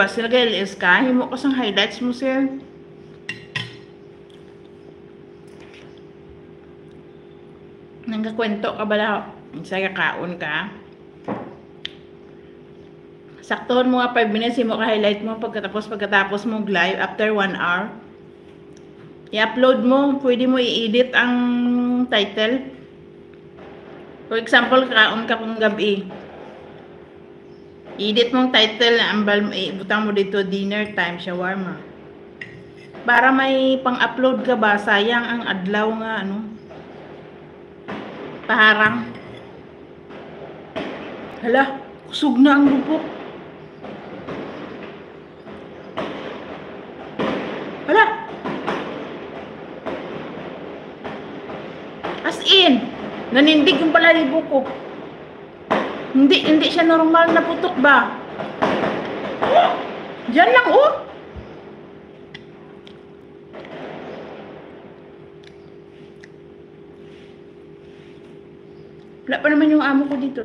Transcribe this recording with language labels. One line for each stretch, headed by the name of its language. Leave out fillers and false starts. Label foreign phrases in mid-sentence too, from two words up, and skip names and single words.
Hiligaynon: Sila LS ka, himo ko sang highlights mo sir. Nangkakwento ka bala, sa kaon ka. Saktoon mo nga 5 minutes, himo ka highlight mo pagkatapos mo live
English: after 1 hour.
Hiligaynon: I-upload mo, pwede mo i-edit ang title.
English: For example,
Hiligaynon: kaon ka kung gabi. I-edit mong title, butang mo dito,
English: dinner time,
Hiligaynon: shawarma. Para may pang-upload ka ba, sayang ang adlaw nga, ano, paharang. Hala, kusog na ang lupok. Hala!
English: As in,
Filipino: nanindig yung balahibo ko. Hindi siya normal na putok ba? Diyan lang, oh! Wala pa naman yung amo ko dito.